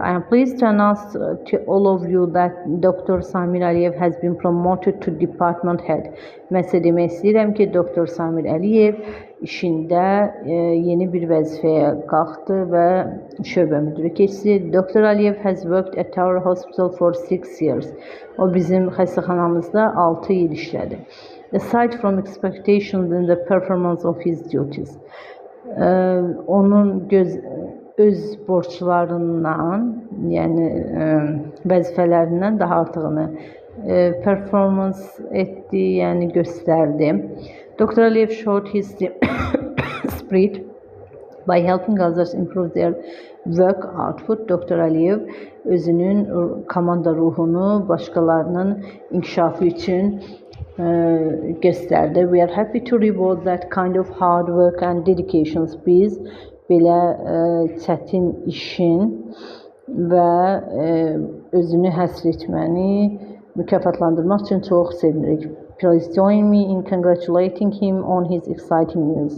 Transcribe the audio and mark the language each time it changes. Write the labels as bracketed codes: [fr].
[en] I am pleased to announce to all of you that Dr. Samir Aliyev has been promoted to department head. [az] Məsəl demək istəyirəm ki, Dr. Samir Aliyev işində yeni bir vəzifəyə qalxdı və şöbə müdürü keçdi. [en] Dr. Aliyev has worked at our hospital for 6 years. [az] O bizim xəstəxanamızda 6 il işlədi. [en] Aside from expectations in the performance of his duties. [az] Onun öz borçlarından, yəni vəzifələrindən daha artığını performance etdi, yəni göstərdi. [en] Dr. Aliyev showed his spirit by helping others improve their work output. Dr. [az] Aliyev özünün komanda ruhunu başqalarının inkişafı üçün göstərdi. [en] We are happy to reward that kind of hard work and dedications. [az] Biz belə çətin işin və özünü həsr etməni mükafatlandırmaq üçün çox sevinirik. [en] Please join me in congratulating him on his exciting news.